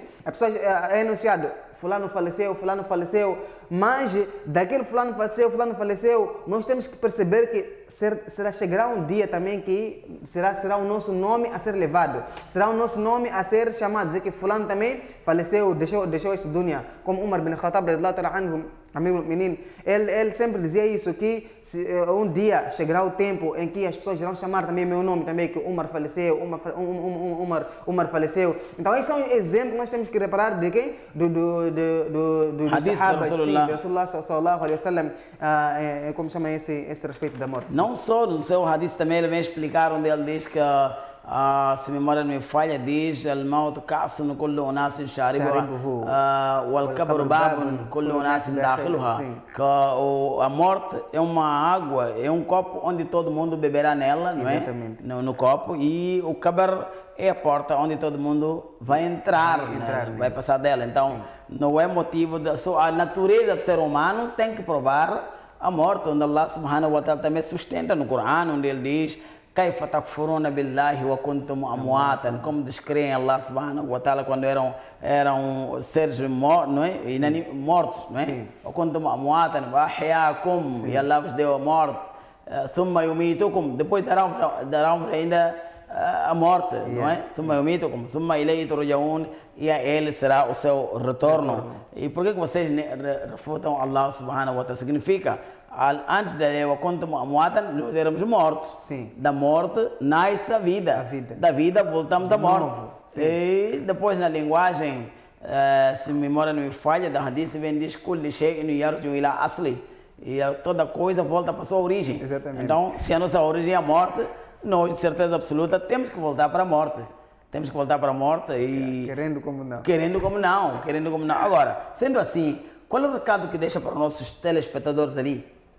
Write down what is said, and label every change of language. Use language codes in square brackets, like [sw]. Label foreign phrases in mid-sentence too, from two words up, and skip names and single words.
[pt] A pessoa é anunciado, fulano faleceu, mas daquele fulano faleceu, nós temos que perceber que chegará um dia também que será o nosso nome a ser levado, será o nosso nome a ser chamado, dizer que fulano também faleceu, deixou esse dunya, como Umar bin Khattab [ar] رضي الله تعالى عنه, أمير المؤمنين, [pt] ele sempre dizia isso, que um dia chegará o tempo em que as pessoas irão chamar também meu nome, também que Umar faleceu, Umar faleceu. Então esses são exemplos que nós temos que reparar de quem? Do Sahaba, de Rasulullah [ar] صلى الله عليه وسلم, [pt] esse respeito da morte. Não só no seu hadith também ele vem explicar onde ele diz que se a memória não me falha, diz [ar] الموت كأس كل أناس شاربها والقبر باب كل أناس داخلها, [pt] que a morte é uma água, é um copo onde todo mundo beberá nela, não é? No copo, e o qabr é a porta onde todo mundo vai entrar, vai passar dela. Então, não é motivo só a natureza do ser humano tem que provar a morte, onde Allah [ar] سبحانه وتعالى [pt] também sustenta no Corão, onde ele diz [ar] كيف تكفرون بالله وكنتم أمواتا, [pt] como descreem Allah [ar] سبحانه وتعالى [pt] quando eram seres mortos, não é? [ar] وكنتم أمواتا وأحياكم, [pt] e Allah vos deu a morte, [ar] ثم يميتكم, [pt] depois dará-vos ainda a morte, não é? [ar] ثم يميتكم ثم إليه ترجعون, [pt] e a ele será o seu retorno. E por que vocês refutam Allah [ar] سبحانه وتعالى? [pt] Significa, antes da nós éramos mortos. Sim. Da morte nasce a vida. Da vida voltamos à morte. E depois na linguagem, se a memória não me falha, da hadith vem diz [ar] كل شيء يرجع إلى أصله, [pt] e toda coisa volta para a sua origem. Exatamente. Então, se a nossa origem é a morte, nós de certeza absoluta temos que voltar para a morte. Temos que voltar para a morte e... Querendo como não. Querendo como não. Agora, sendo assim, qual é o recado que deixa para os nossos telespectadores ali?